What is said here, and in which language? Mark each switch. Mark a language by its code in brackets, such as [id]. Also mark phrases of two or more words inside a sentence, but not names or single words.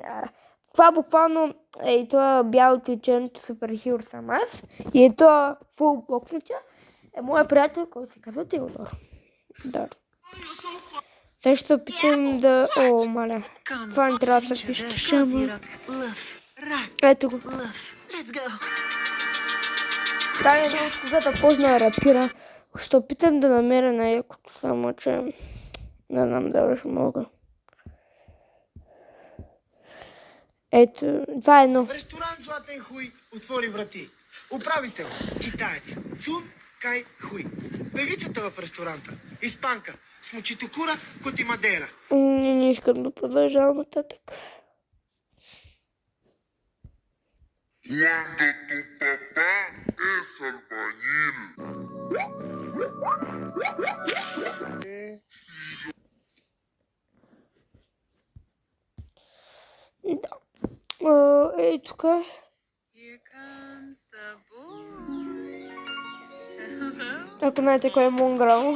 [bg] Това буквално е и това бялото и черното суперхиро съм аз. И е това фул боксите. Е моя приятел, който се казва Теодор. Да. Сега ще се опитам да... О, маля. Това не трябва да се пише. Лъв. Рак. Ето го. Лъв. [en] Let's go. [bg] Тая е когато почна да рапира. Ще опитам да намеря най-якото, само че не знам дали ще мога. Ето, това е едно. Ресторант Златен хуй отвори врати. Управител, китаец, Цун Кай Хуй. Певицата в ресторанта, испанка, с мочитокура, коти Мадера. Не искам да продължавам нататък. [es] Cuando tu papá es albañil. [bg] Да. Ей, тук. Ако знаете кой е Монграл.